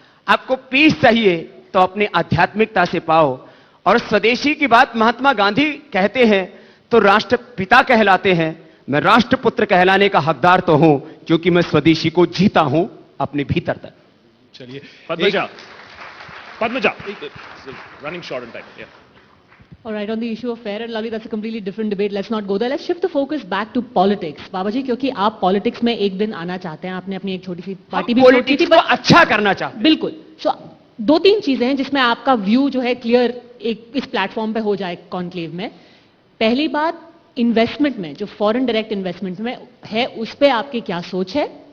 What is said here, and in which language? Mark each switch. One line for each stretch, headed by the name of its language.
Hindi: आपको पीस चाहिए तो अपनी आध्यात्मिकता से पाओ। और स्वदेशी की बात महात्मा गांधी कहते हैं तो राष्ट्रपिता कहलाते हैं। मैं राष्ट्रपुत्र कहलाने का हकदार तो हूं, क्योंकि मैं स्वदेशी को जीता हूं अपने भीतर तक। चलिए,
English: Padmaja, running short on time. Yeah. All right, on the issue of fair and lovely, that's a completely different debate. Let's not go there. Let's shift the focus back to politics.
Hindi: बाबा जी, क्योंकि आप politics में एक दिन आना चाहते हैं, आपने अपनी एक छोटी सी पार्टी भी छोड़ी थी, पॉलिटिक्स को अच्छा करना चाहते हैं। बिल्कुल। सो 2-3 चीजें हैं जिसमें आपका व्यू जो है क्लियर एक इस प्लेटफॉर्म पे हो जाए कॉन्क्लेव में। पहली बात, इन्वेस्टमेंट में जो फॉरेन डायरेक्ट इन्वेस्टमेंट में है, उस पर आपकी क्या सोच है?